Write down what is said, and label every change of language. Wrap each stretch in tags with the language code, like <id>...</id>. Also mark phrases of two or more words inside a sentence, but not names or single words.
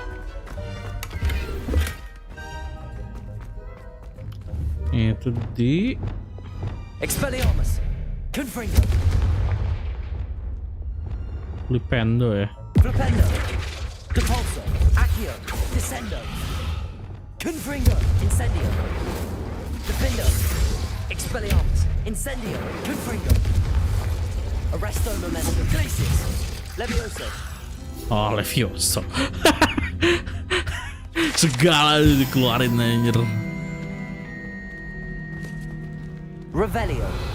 <id>Itu di</id> <la>Expelliarmus. Confringo. Flipendo ya. Flipendo. Depulso. Accio. Descendo. Confringo. Incendio. Defendo. Expelliarmus. Incendio. Confringo. Arresto Momentum. Glacius. Levioso. Oh, Levioso.</la> <id>Segala dikeluarin anjir.</id> <la>Revelio.</la>